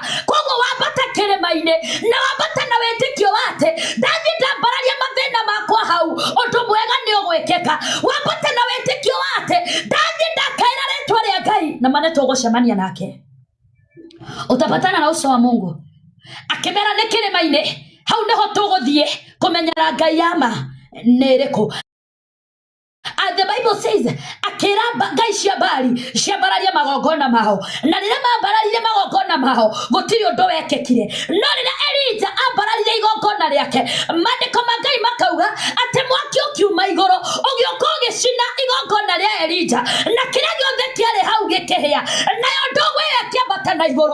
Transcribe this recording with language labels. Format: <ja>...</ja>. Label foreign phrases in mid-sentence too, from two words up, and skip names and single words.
<ki>Koguo wambata kĩrĩma-inĩ na wambata na wĩtĩkio wa atĩ ndathiĩ ndambararia mathĩna makwa hau, ũndũ mwega nĩ ũgwĩkĩka. Wambata na wĩtĩkio wa atĩ ndathiĩ ndakaĩra rĩtwa rĩa Ngai na maana tũgũcemania nake.</ki> <sw>Utapatana na uso wa Mungu</sw> <ki>akĩmera nĩ kĩrĩma-inĩ, hau nĩho tũgũthiĩ kũmenyera Ngai yama nĩ ĩrĩkũ.</ki> <en>And the Bible says</en> <ki>akĩra Ngai cia Baali ciambararie magongona mao, na rĩrĩa mambararirie magongona mao gũtirĩ ũndũ wekĩkire. No rĩrĩa Elija ambararirie igongona rĩake, maandĩko ma Ngai makauga atĩ mwaki ũkiuma igũrũ ũgĩũka ũgĩcina igongona rĩa Elija, na kĩrĩa gĩothe kĩarĩ hau gĩkĩhĩa, nayo ndogo ĩyo ĩkĩambata na igũrũ.</ki>